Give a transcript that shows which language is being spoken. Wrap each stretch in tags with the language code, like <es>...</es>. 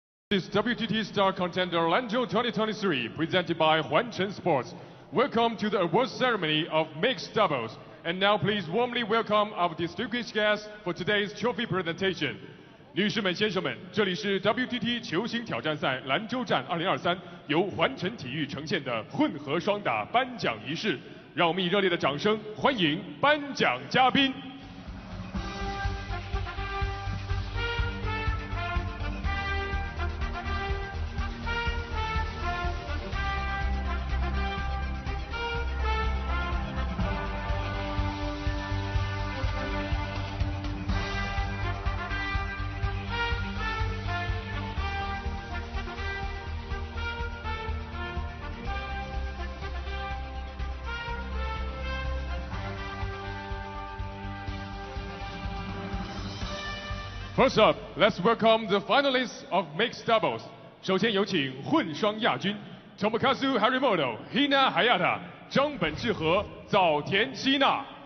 <en>This is WTT Star Contender Lanzhou 2023, presented by Huanchen Sports. Welcome to the award ceremony of mixed doubles. And now please warmly welcome our distinguished guests for today's trophy presentation.</en> <zh>女士们、先生们，这里是 WTT 球星挑战赛兰州站2023，由环城体育呈现的混合双打颁奖仪式。让我们以热烈的掌声欢迎颁奖嘉宾。</zh> <en>First up, let's welcome the finalists of mixed doubles.</en> <zh>首先有请混双亚军 Tomokazu Harimoto, Hina Hayata, 张本智和、早田希娜。</zh>